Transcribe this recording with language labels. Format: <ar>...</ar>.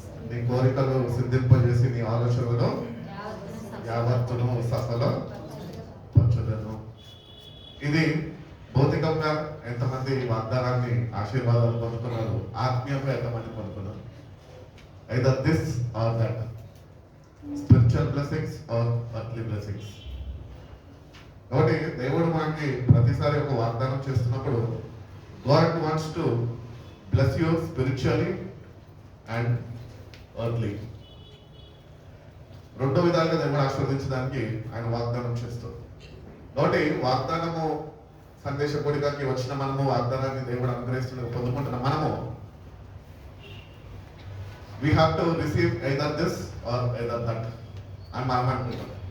<te>నీ కోరికలు సిద్ధింపజేసి నీ ఆలోచనలను యావత్తును సఫల పరచుదను. ఇది భౌతికంగా ఎంతమంది వాగ్దానాన్ని ఆశీర్వాదాలు పొందుతున్నారు, ఆత్మీయంగా ఎంతమంది పొందుతున్నారు?</te> <en>either this or that, spiritual blessings or earthly blessings.</en> <te>కాబట్టి దేవుడు మనకి ప్రతిసారి ఒక వాగ్దానం చేస్తున్నప్పుడు</te> <en>God wants to bless you spiritually and earthly.</en> <te>రెండో విధాలుగా దేవుడు ఆశీర్వదించడానికి ఆయన వాగ్దానం చేస్తాడు. కాబట్టి వాగ్దానము సందేశ కోడికకి వచ్చిన మనము వాగ్దానాన్ని దేవుడు అనుగ్రహిస్తున్న పొందుకుంటున్న మనము</te> <en>we have to receive either this or either that</en> <te>అని మనం అనుకుంటాం.</te>